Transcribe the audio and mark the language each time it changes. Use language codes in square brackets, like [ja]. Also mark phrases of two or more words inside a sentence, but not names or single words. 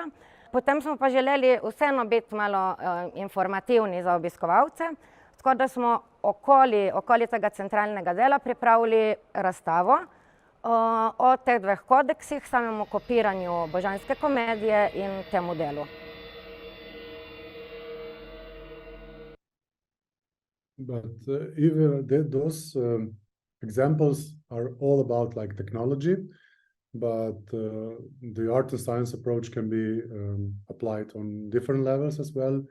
[sl] Potem smo pa želeli vseeno biti malo informativni za obiskovalce, tako da smo okoli tega centralnega dela pripravili razstavo o teh 2 kodeksih, samemu kopiranju božanske komedije in temu delu. [en] But even those examples are all about like technology, but the art and science approach can be applied on different levels as well.